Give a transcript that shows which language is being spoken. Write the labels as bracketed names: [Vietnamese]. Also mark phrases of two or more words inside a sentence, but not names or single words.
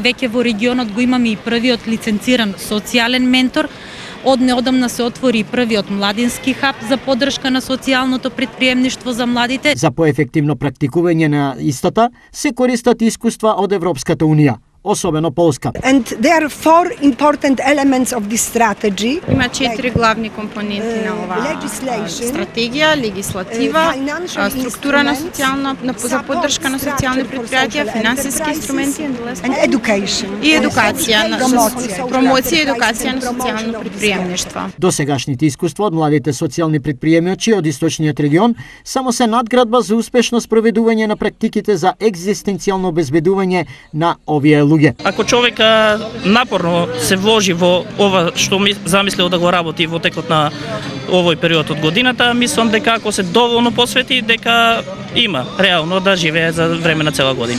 [Macedonian] Веќе во регионот го имаме и првиот лиценциран социјален ментор. Од неодамна се отвори првиот младински хаб за поддршка на социјалното предприемништво за младите. За поефективно практикување на истата се користат искуства од Европската унија, особено Полска. [English] And there are four important elements of this strategy. [Macedonian] Има 4 главни компоненти на оваа стратегија: легислатива, структура на социјална за поддршка на социјални предпријатија, финансиски инструменти [English] and education. [Macedonian] И едукација, промоција и едукација на социјално предприемништво. Досегашните искуства од младите социјални предприемачи од источниот регион само се надградба за успешно спроведување на практиките за екзистенцијално обезбедување на овие луѓе. Ако човек напорно се вложи во ова што ми замислил да го работи во текот на овој период од годината, мислам дека ако се доволно посвети, дека има реално да живее за време на цела година.